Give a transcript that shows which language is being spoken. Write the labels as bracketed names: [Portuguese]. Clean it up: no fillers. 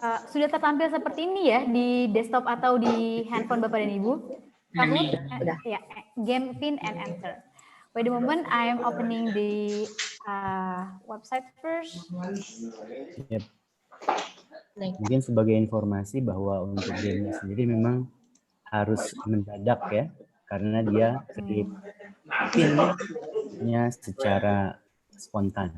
[Indonesian] Sudah tertampil seperti ini ya di desktop atau di handphone Bapak dan Ibu. [English] Kahoot, ya, game pin and enter. Wait a moment, I am opening the website first. Yep. [Indonesian] Mungkin sebagai informasi bahwa untuk gamenya sendiri memang harus mendadak ya, karena dia pinnya secara spontan.